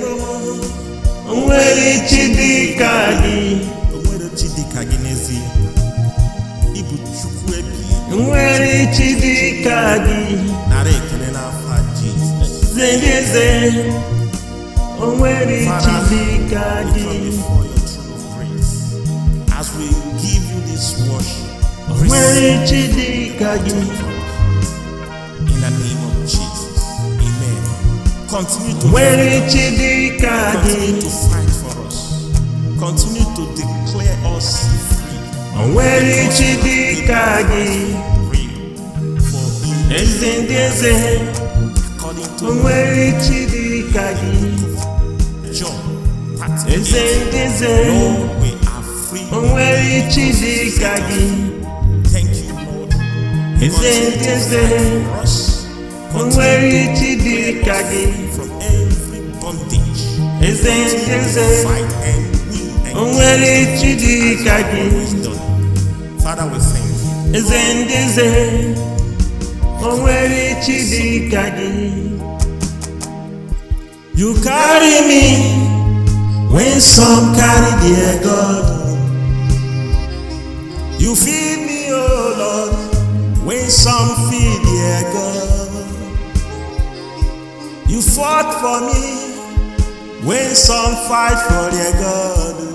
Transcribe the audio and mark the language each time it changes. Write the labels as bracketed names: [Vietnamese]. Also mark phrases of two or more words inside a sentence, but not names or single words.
[Igbo] O nweghị chi dị ka gị. o nwere chi dị ka gị n'ezie. Ịbụ Chukwu ebighị ebi. O nweghị chi dị ka gị. Nara ekele n'afọ Jizọs. Eze, o nweghị chi [English] Father, [Igbo] dị ka [English] we [Igbo] gị. [English] come before your throne of grace as we give you this worship. [Igbo] O nweghị chi dị ka gị. [English] In the name of Jesus, amen. Continue [Igbo] O [English] to [Igbo] nweghị chi dị ka gị. [English] continue to fight for us. Continue to declare us free. [Igbo] O nweghị chi dị ka gị. [English] Free. For in [Igbo] Eze ndị eze, [English] according [Igbo] o [English] to [Igbo] nweghị chi dị ka gị. [English] John [Igbo] Eze [English] 38, [Igbo] ndị eze, [English] Lord, we are free. [Igbo] o nweghị chi dị ka gị. [English] Thank you, Lord. [Igbo] Eze ndị eze, [English] For us. [Igbo] o nweghị chi dị ka gị. [English] From every bondage. [Igbo] Eze ndị eze, [English] Fight and win and [Igbo] o nweghị chi dị ka gị. [English] always done. Father, we thank you. Eze ndị eze, o nweghị chi dị ka gị. You carry me when some carry their God. You feed me, oh Lord, when some feed their God. You fought for me when some fight for their God.